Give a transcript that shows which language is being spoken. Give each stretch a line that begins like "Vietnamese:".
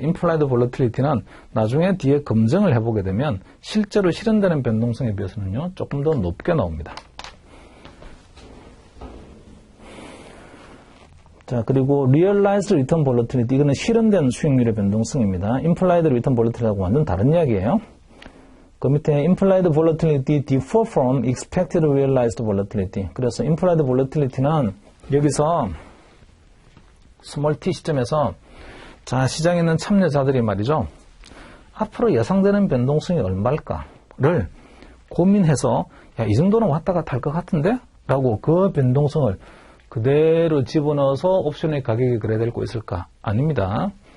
Korean: 임플라이드 볼러틸리티는 나중에 뒤에 검증을 해보게 되면 실제로 실현되는 변동성에 비해서는요 조금 더 높게 나옵니다. 자, 그리고 realized return volatility, 이거는 실현된 수익률의 변동성입니다. implied return volatility하고 완전 다른 이야기예요. 그 밑에
English: implied volatility differ from expected realized volatility.
Korean: 그래서 implied volatility는 여기서 스몰 t 시점에서 자, 시장에 있는 참여자들이 말이죠. 앞으로 예상되는 변동성이 얼마일까를 고민해서 야, 이 정도는 왔다 갔다 할 것 같은데? 라고 그 변동성을 그대로 집어넣어서 옵션의 가격이 그래야 될 거 있을까? 아닙니다.